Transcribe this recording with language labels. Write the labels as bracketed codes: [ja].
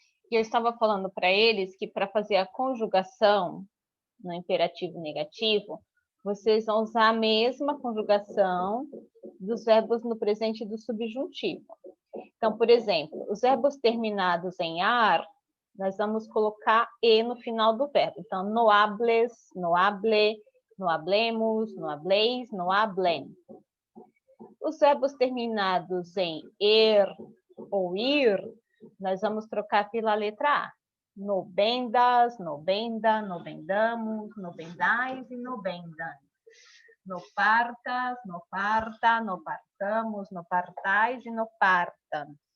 [pt] E eu estava falando para eles que para fazer a conjugação no imperativo negativo, vocês vão usar a mesma conjugação dos verbos no presente do subjuntivo. Então, por exemplo, os verbos terminados em ar, nós vamos colocar e no final do verbo. [es] Então, no hables, no hable, no hablemos, no hableis, no hablen. [pt] Os verbos terminados em ou ir, nós vamos trocar pela letra A. [es] No bendas, no benda, no bendamos, no bendais e no bendan. No partas, no parta, no partamos, no partais e no partam.